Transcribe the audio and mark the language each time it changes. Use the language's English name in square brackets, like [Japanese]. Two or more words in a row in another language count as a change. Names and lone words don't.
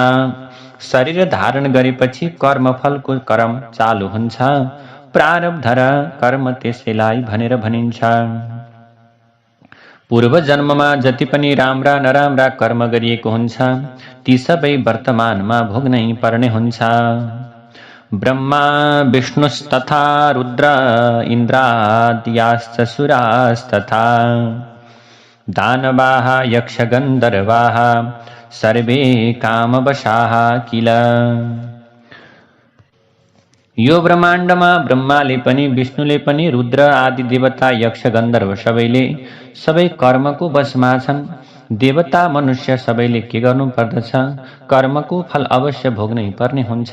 [Nepali] शरीर धारण गरेपछि कर्मफलको क्रम चालु हुन्छ। प्रारब्ध र कर्म त्यसैलाई भनेर भनिन्छ। पूर्व जन्ममा जति पनि राम्रा नराम्रा कर्म गरिएको हुन्छ ती सबै वर्तमानमा भोग्नै पर्ने हुन्छ। [Sanskrit] ब्रह्मा विष्णुस्तथा रुद्र इन्द्राद्याश्च सुरास्तथा दानवाः यक्षगन्धर्वाः सर्वे कामवशाः किल। [Nepali] यो ब्रह्माण्डमा ब्रह्माले पनि, विष्णुले पनि, रुद्र आदि देवता यक्ष गन्धर्व सबैले सबै कर्मको वशमा छन्। देवता मनुष्य सबैले के गर्नु पर्दछ? कर्मको फल अवश्य भोग्नै पर्ने हुन्छ।